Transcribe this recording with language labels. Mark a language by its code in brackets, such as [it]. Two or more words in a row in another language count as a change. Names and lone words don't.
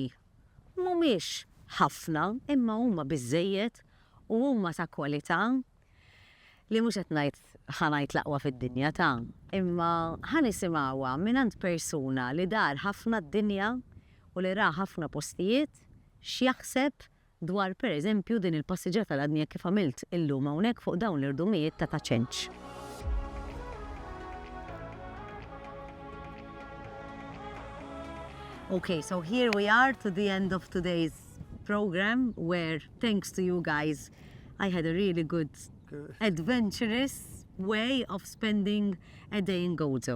[mt] mhumiex ħafna imma huma biżżejjed u huma ta' kwalità li mhux qed ngħid ħanajt l-aqwa fid-dinja ta' imma ħanisimgħuha mingħand persuna li dar ħafna d-dinja u li ra ħafna postijiet x'jaħseb dwar pereżempju din il-passiġġiera tal-għadnija kif għamilt illum hawnhekk fuq dawn l-irdumijiet ta' ċenċ. [en] Okay, so here we are to the end of today's program where, thanks to you guys, I had a really good, adventurous way of spending a day in Gozo.